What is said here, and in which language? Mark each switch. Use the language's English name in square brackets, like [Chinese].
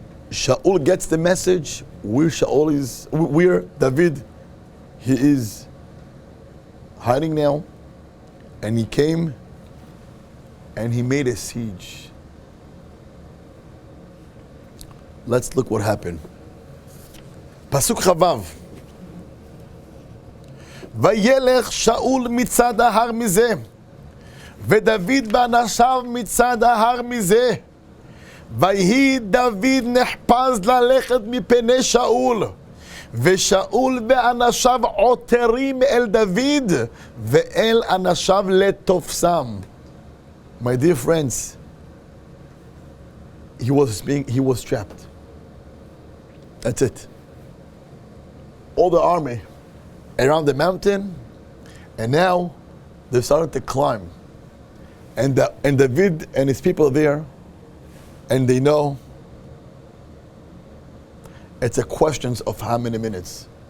[English] Shaul gets the message where David, he is hiding now, and he came and he made a siege. Let's look what happened. Pasuk Chavav. [Hebrew] וילך שאול מצד ההר מזה, ודוד ואנשיו מצד ההר מזה. ויהי דוד נחפז ללכת מפני שאול, ושאול ואנשיו עותרים אל דוד, ואל אנשיו לתופסם. [English] My dear friends, he was trapped. That's it. All the army around the mountain, and now They started to climb. And David and his people are there, and they know it's a question of how many minutes.